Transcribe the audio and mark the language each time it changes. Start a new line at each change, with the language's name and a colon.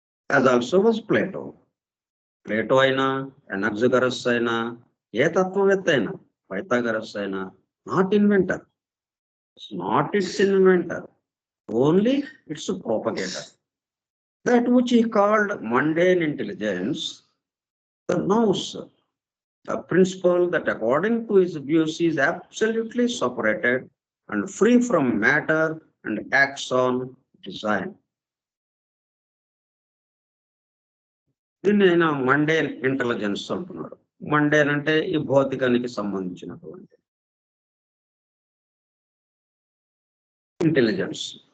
Telugu: అది
English: Also was Plato.
Telugu: Plato అయినా, ఎనాక్సాగరస్ అయినా, ఏ తత్వవేత్త అయినా, పైథాగరస్ అయినా,
English: Not inventor. Not it's inventor, only it's propagator. That which he called mundane intelligence, the nous, the principle that according to his views is absolutely separated and free from matter and acts on design.
Telugu: దీన్ని ఆయన mundane intelligence అంటున్నాడు. Mundane అంటే ఈ భౌతికానికి సంబంధించినటువంటి intelligence.